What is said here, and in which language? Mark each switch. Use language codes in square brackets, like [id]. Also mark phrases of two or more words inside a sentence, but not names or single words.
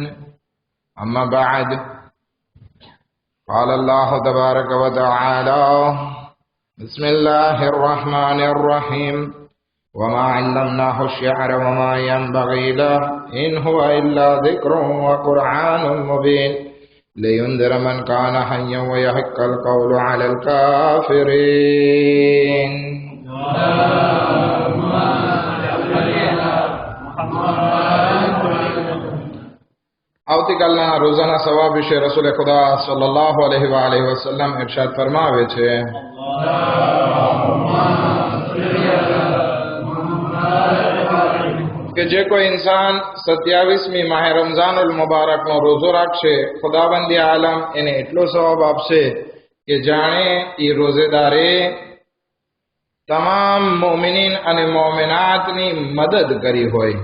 [ar] أما بعد، قال الله تبارك وتعالى: بسم الله الرحمن الرحيم. وما علمناه الشعر وما ينبغي له إن هو إلا ذكر وقرآن مبين لينذر من كان حيا ويحق القول على الكافرين. [gu] આવતીકાલના રોજાના સવાબ વિશે રસૂલે ખુદા [ar] صلى الله عليه وسلم [gu] ઇરશાદ ફરમાવે છે: કે જે કોઈ ઇન્સાન 27મી માહે રમઝાનુલ મુબારકનો રોજો રાખશે, ખુદાવંદી આલમ એને એટલો સવાબ આપશે કે જાણે એ રોઝેદારે તમામ મોમિનીન અને મોમિનાતની મદદ કરી હોય.